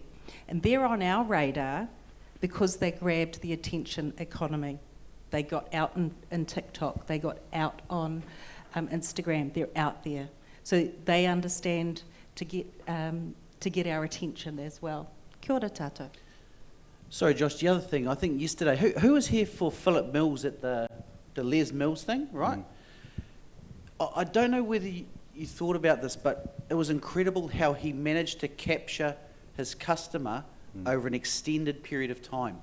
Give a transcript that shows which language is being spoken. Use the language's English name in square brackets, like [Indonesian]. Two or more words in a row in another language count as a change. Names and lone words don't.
[English] And they're on our radar because they grabbed the attention economy. They got out in TikTok, they got out on Instagram, they're out there. So they understand to get our attention as well. [Māori] Kia ora tātou. [English] Sorry, Josh, the other thing, I think yesterday, who was here for Philip Mills at the Les Mills thing, right? I don't know whether you thought about this, but it was incredible how he managed to capture his customer over an extended period of time.